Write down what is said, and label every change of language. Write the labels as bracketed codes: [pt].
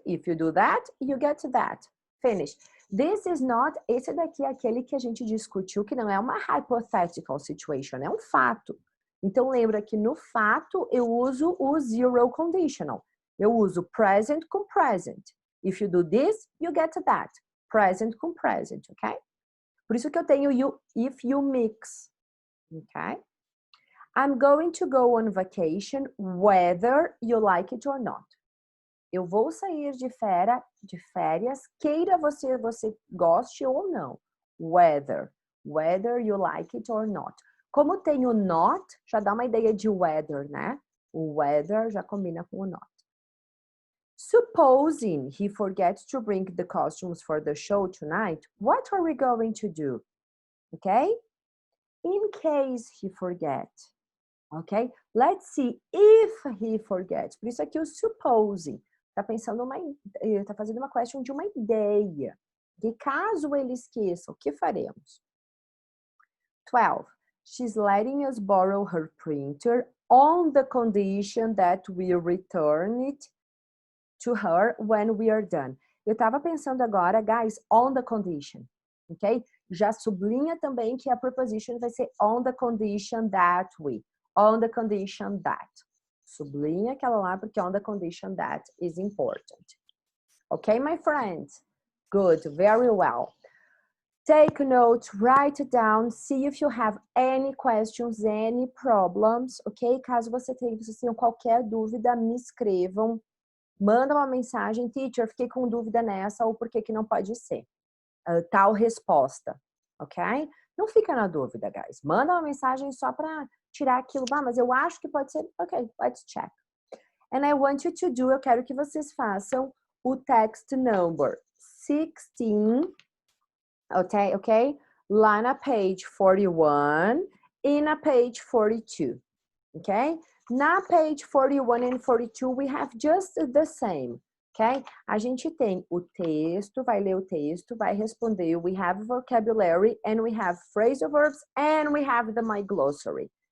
[en] If you do that, you get that. Finish. This is not, [pt] esse daqui é aquele que a gente discutiu, que não é uma [en] hypothetical situation, [pt] é um fato. Então, lembra que no fato eu uso o zero conditional. Eu uso present com present. [en] If you do this, you get that. [pt] Present com present, ok? Por isso que eu tenho you, [en] if you mix, [pt] ok? [en] I'm going to go on vacation whether you like it or not. [pt] Eu vou sair de férias, queira você goste ou não. [en] Whether you like it or not. [pt] Como tem o not, já dá uma ideia de weather, né? O weather já combina com o not. [en] Supposing he forgets to bring the costumes for the show tonight, what are we going to do? Okay? In case he forgets. Okay? Let's see if he forgets. [pt] Por isso aqui o supposing. Tá pensando tá fazendo uma question de uma ideia. De caso ele esqueça, o que faremos? [en] 12. She's letting us borrow her printer on the condition that we return it to her when we are done. [pt] Eu tava pensando agora, guys, [en] on the condition, [pt] ok? Já sublinha também que a preposition vai ser [en] on the condition that we. On the condition that. [pt] Sublinha aquela lá porque [en] on the condition that is important. Okay, my friends? Good, very well. Take notes, write it down, see if you have any questions, any problems, ok? [pt] Caso vocês tenham qualquer dúvida, me escrevam. Manda uma mensagem, teacher, fiquei com dúvida nessa, ou por que não pode ser? Tal resposta, ok? Não fica na dúvida, guys. Manda uma mensagem só para tirar aquilo. Mas eu acho que pode ser. [en] Ok, let's check. And I want you to do, [pt] eu quero que vocês façam o [en] text number 16, ok? [pt] Lá na page 41 e na page 42, ok? [en] Na page 41 and 42, we have just the same, ok? [pt] A gente tem o texto, vai ler o texto, vai responder. [en] We have vocabulary, and we have phrasal verbs, and we have the my glossary.